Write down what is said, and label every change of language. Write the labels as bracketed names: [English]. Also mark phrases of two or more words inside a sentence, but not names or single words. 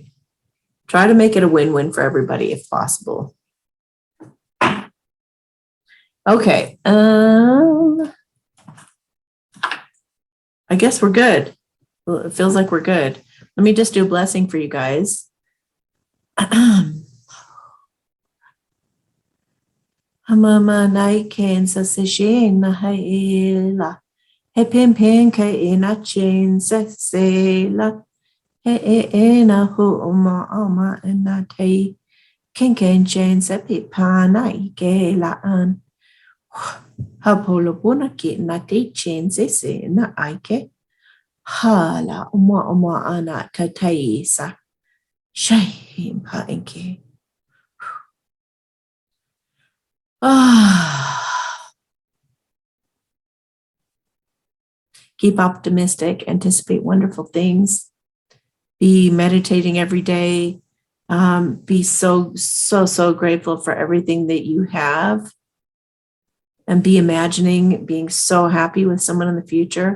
[English] Try to make it a win-win for everybody if possible. Okay. I guess we're good. Well, it feels like we're good. Let me just do a blessing for you guys. Hamama nai ken sa se shen na hai la. He pen pen ka e na chen sa se la. He na hu oma e na te. Ken chen sa pi pa na I ke la an. Ha polo bona ki na te chen se na ai ke. Ha la oma ana ta tai sa. Shame ha inke. Keep optimistic, anticipate wonderful things, be meditating every day, be so grateful for everything that you have, and be imagining being so happy with someone in the future.